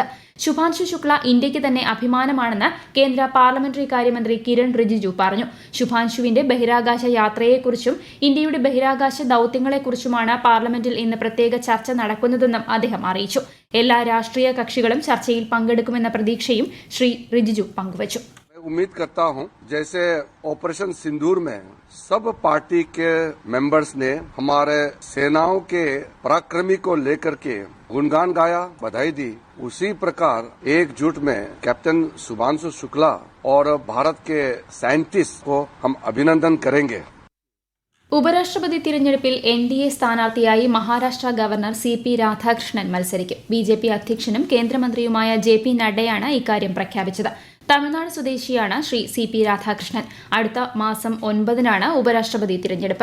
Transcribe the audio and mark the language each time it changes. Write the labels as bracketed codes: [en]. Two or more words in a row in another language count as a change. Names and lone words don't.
[ml] ശുഭാൻശു ശുക്ല ഇന്ത്യയ്ക്ക് തന്നെ അഭിമാനമാണെന്ന് കേന്ദ്ര പാർലമെന്ററി കാര്യമന്ത്രി കിരൺ റിജിജു പറഞ്ഞു. ശുഭാൻശുവിന്റെ ബഹിരാകാശ യാത്രയെക്കുറിച്ചും ഇന്ത്യയുടെ ബഹിരാകാശ ദൌത്യങ്ങളെക്കുറിച്ചുമാണ് പാർലമെന്റിൽ ഇന്ന് പ്രത്യേക ചർച്ച നടക്കുന്നതെന്നും അദ്ദേഹം അറിയിച്ചു. എല്ലാ രാഷ്ട്രീയ കക്ഷികളും ചർച്ചയിൽ പങ്കെടുക്കുമെന്ന പ്രതീക്ഷയും ശ്രീ റിജിജു പങ്കുവച്ചു. [hi] उम्मीद करता हूं जैसे ऑपरेशन सिंदूर में सब पार्टी के मेंबर्स ने हमारे सेनाओं के पराक्रमी को लेकर के गुणगान गाया, बधाई दी, उसी प्रकार एकजुट में कैप्टन शुभांशु शुक्ला और भारत के साइंटिस्ट को हम अभिनंदन करेंगे. [ml] ഉപരാഷ്ട്രപതി തിരഞ്ഞെടുപ്പിൽ NDA സ്ഥാനാർത്ഥിയായി മഹാരാഷ്ട്ര ഗവർണർ CP രാധാകൃഷ്ണൻ മത്സരിക്കും. BJP അധ്യക്ഷനും കേന്ദ്രമന്ത്രിയുമായ JP നഡ്ഡയാണ് ഇക്കാര്യം പ്രഖ്യാപിച്ചത്. തമിഴ്നാട് സ്വദേശിയാണ് ശ്രീ CP രാധാകൃഷ്ണൻ. അടുത്ത മാസം 9-നാണ് ഉപരാഷ്ട്രപതി തിരഞ്ഞെടുപ്പ്.